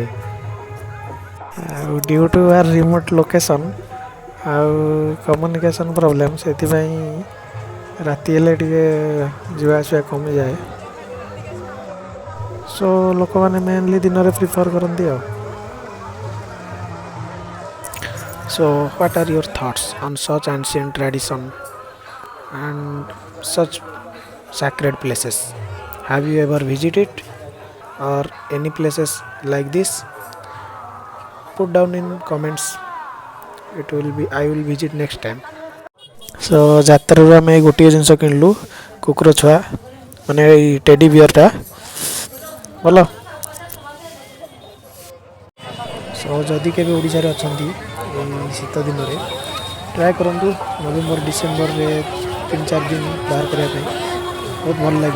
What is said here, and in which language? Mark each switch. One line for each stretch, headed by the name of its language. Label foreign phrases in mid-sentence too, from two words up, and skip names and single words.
Odia: ଆଉ
English: due to our remote location
Odia: ଆଉ
English: communication problem
Odia: ସେଥିପାଇଁ ରାତି ହେଲେ ଟିକେ ଯିବା ଆସିବା କମିଯାଏ। ସୋ ଲୋକମାନେ ମେନଲି ଦିନରେ ପ୍ରିଫର୍ କରନ୍ତି ଆଉ।
English: So what are your thoughts on such ancient tradition and such sacred places? Have you ever visited or any places like this? Put down in comments. It will be I will visit next time.
Odia: So ଯାତ୍ରାରୁ ଆମେ ଗୋଟିଏ ଜିନିଷ କିଣିଲୁ କୁକୁର ଛୁଆ ମାନେ ଏଇ
English: teddy bearଟା
Odia: ଭଲ। ସୋ ଯଦି କେବେ ଓଡ଼ିଶାରେ ଅଛନ୍ତି ଏଇ ଶୀତ ଦିନରେ ଟ୍ରାଏ କରନ୍ତୁ ନଭେମ୍ବର ଡିସେମ୍ବରରେ 3-4 ଦିନ ବାହାର କରିବା ପାଇଁ ବହୁତ ଭଲ ଲାଗିବ।